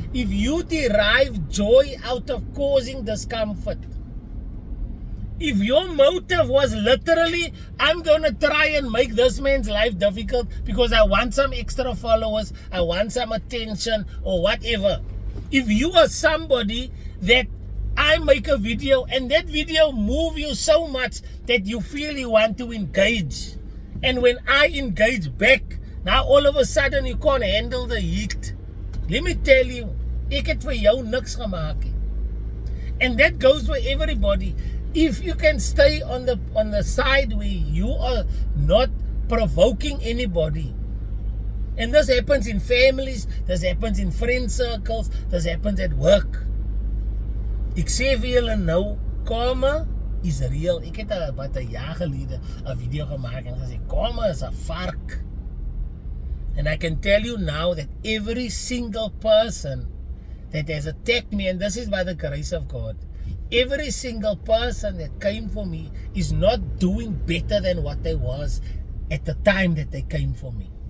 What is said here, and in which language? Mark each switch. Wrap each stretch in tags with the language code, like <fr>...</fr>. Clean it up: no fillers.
<en>If you derive joy out of causing discomfort, if your motive was literally, I'm going to try and make this man's life difficult because I want some extra followers, I want some attention, or whatever. If you are somebody that I make a video and that video move you so much that you feel you want to engage, and when I engage back, now all of a sudden you can't handle the heat. Let me tell you,</en> <af>ek het vir jou niks gemaak nie.</af> <en>And that goes for everybody. If you can stay on the side where you are not provoking anybody, and this happens in families, this happens in friend circles, this happens at work.</en> <af>Ek sê vir julle nou, karma is real. Ek het wat 'n jaar gelede 'n video gemaak en gesê karma is 'n vark.</af> <en>And I can tell you now that every single person that has attacked me, and this is by the grace of God, every single person that came for me is not doing better than what they was at the time that they came for me.</en>